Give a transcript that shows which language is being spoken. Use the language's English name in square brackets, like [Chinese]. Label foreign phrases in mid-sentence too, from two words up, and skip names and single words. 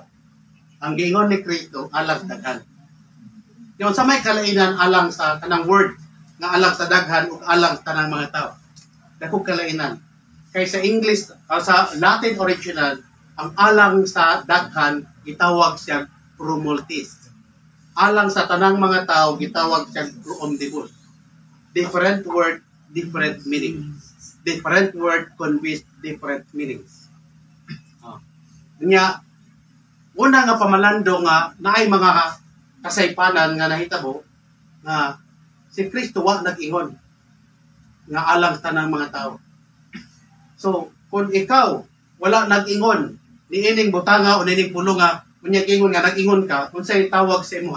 [Cebuano] Ang giingon ni Kristo alang sa daghan. Yung sa may kalainan alang sa tanang word nga alang sa daghan ug alang sa tanang mga tao. Dako kalainan. Kay sa English sa Latin original ang alang sa daghan gitawag siya [Latin] pro multis. [Cebuano] Alang sa tanang mga tao gitawag siya [Latin] pro omnibus. [English] Different word, different meaning. Different word conveys different meanings. [Cebuano] Nya una nga pamalando nga naay mga kasaypanan nga nahitabo nga si Kristo wa nag-ingon nga alang tanang mga tao. So, kung ikaw wala nag-ingon niining butanga o niining pulo nga unya ingon nga nag-ingon ka, unsay tawag sa imo?